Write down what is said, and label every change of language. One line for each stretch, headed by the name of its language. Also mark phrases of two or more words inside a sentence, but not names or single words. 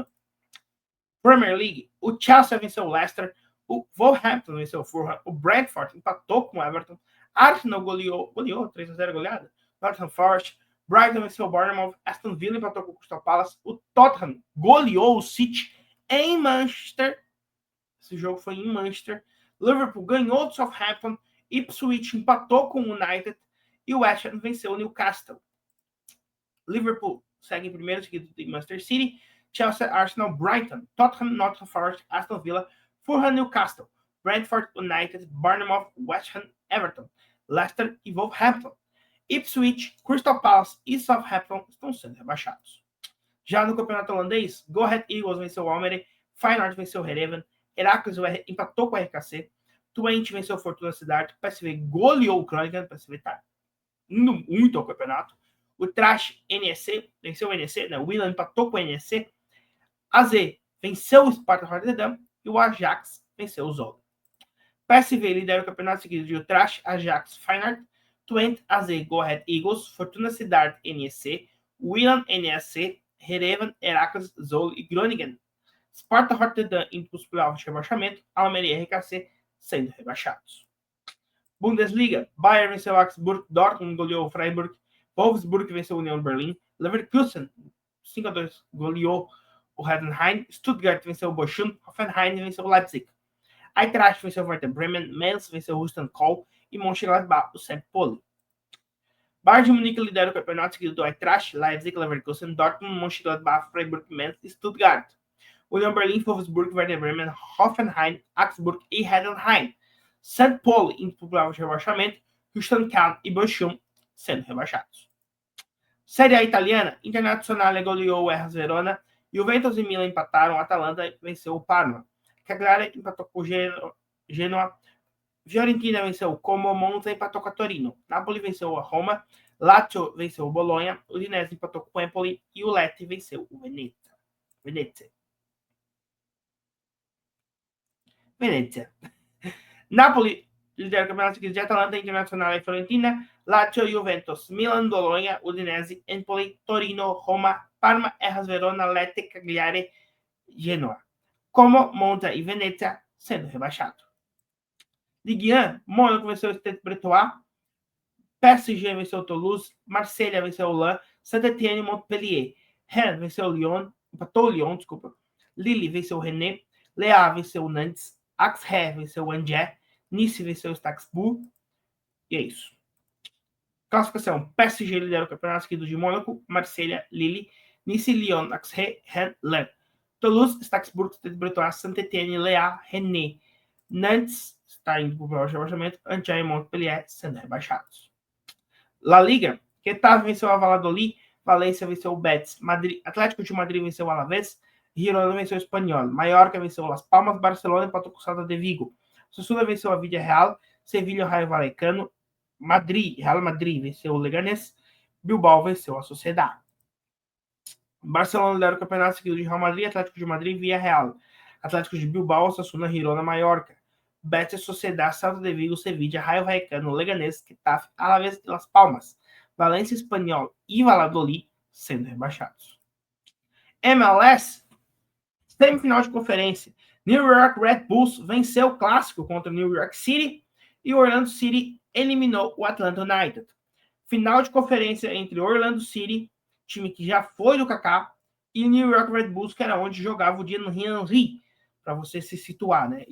Portuguese: Premier League, o Chelsea venceu o Leicester, o Wolverhampton venceu o Fulham, o Brentford empatou com o Everton, Arsenal goleou 3-0 goleada, Nottingham Forest, Brighton venceu o Bournemouth, Aston Villa empatou com o Crystal Palace, o Tottenham goleou o City em Manchester, esse jogo foi em Manchester, Liverpool ganhou do Southampton, Ipswich empatou com o United e o West Ham venceu o Newcastle. Liverpool segue em primeiro, seguido de Manchester City, Chelsea, Arsenal, Brighton, Tottenham, Nottingham Forest, Aston Villa, Fulham, Newcastle, Brentford, United, Bournemouth, West Ham, Everton, Leicester e Wolverhampton. Ipswich, Crystal Palace e Southampton estão sendo rebaixados. Já no campeonato holandês, Go Ahead Eagles venceu o Almere, Feyenoord venceu o Heerenveen, Heracles empatou com o RKC, Twente venceu o Fortuna Sittard, PSV goleou o Groningen, o PSV está indo muito ao campeonato. O Trash NEC venceu o NEC, né? O Willan empatou com o NEC. AZ venceu o Sparta Rotterdam e o Ajax venceu o Zwolle. PSV lidera o campeonato seguido de o Trash, Ajax, Feyenoord, Twente, AZ, Go Ahead Eagles, Fortuna Sittard, NEC, Willan, NEC, Heerenveen, Heracles, Zwolle e Groningen. Sparta Rotterdam indo para os playoffs de rebaixamento, Almeria e RKC sendo rebaixados. Bundesliga, Bayern venceu o Augsburg, Dortmund goleou o Freiburg, Wolfsburg venceu o Union Berlin, Leverkusen 5-2 goleou o Heidenheim, Stuttgart venceu o Bochum, Hoffenheim venceu o Leipzig, Eintracht venceu o Werder Bremen, Mainz venceu o Houston Kohl e Mönchengladbach o St. Pauli. Bayern de Munique lidera o campeonato seguido do Eintracht, Leipzig, Leverkusen, Dortmund, Mönchengladbach, Freiburg, Mainz e Stuttgart. Union Berlin, Wolfsburg, Werder Bremen, Hoffenheim, Augsburg e Heidenheim. St. Pauli indo para o plano de rebaixamento, Houston Town e Bochum sendo rebaixados. Série A italiana, Internazionale goleou o Hellas Verona, Juventus e Milan empataram, o Atalanta venceu o Parma. Cagliari empatou com o Genoa, Fiorentina venceu o Como, Monza empatou com a Torino, Napoli venceu a Roma, Lazio venceu o Bologna, o Udinese empatou com o Empoli e o Lecce venceu o Venezia. Napoli lidera o campeonato seguido de Atalanta, Internazionale e Fiorentina, Lazio, Juventus, Milan, Bologna, Udinese, Empoli, Torino, Roma, Parma, Hellas Verona, Lecce, Cagliari, Genoa. Como, Monza e Venezia sendo rebaixado. Ligue 1, Mônaco venceu o Stade Bretois, PSG venceu o Toulouse, Marselha venceu o Lens, Saint-Étienne e Montpellier, Rennes venceu o Lyon, empatou o Lyon, desculpa, Lille venceu o Rennes, Le Havre venceu o Nantes, Auxerre venceu o Angers, Nice venceu o Strasbourg, e é isso. Classificação: PSG lidera o campeonato, seguido de Mônaco, Marselha, Lille, Nice, Lyon, Auxerre, Rennes, Toulouse, Strasbourg, Stade Breton, Saint-Étienne, Lea, Rennes, Nantes, está indo para o rebaixamento, Angers, Montpellier, sendo rebaixados. La Liga: Getafe venceu a Valladolid, Valência venceu o Betis, Atlético de Madrid venceu o Alavés, Girona venceu o Espanyol, Mallorca venceu o Las Palmas, Barcelona empatou com o Celta de Vigo, Osasuna venceu a Villarreal, Sevilha o Rayo Vallecano, Real Madrid venceu o Leganés, Bilbao venceu a Sociedad. Barcelona lidera o campeonato, seguido de Real Madrid, Atlético de Madrid e Villarreal, Atlético de Bilbao, Osasuna, Girona, Mallorca, Betis, Sociedad, Celta de Vigo, Sevilla, Rayo Vallecano, Leganés, Getafe, Alavés e Las Palmas, Valência, Espanyol e Valladolid sendo rebaixados. MLS, semifinal de conferência. New York Red Bulls venceu o clássico contra o New York City e o Orlando City eliminou o Atlanta United. Final de conferência entre Orlando City, time que já foi do Kaká, e o New York Red Bulls, que era onde jogava o Thierry Henry, para você se situar, né?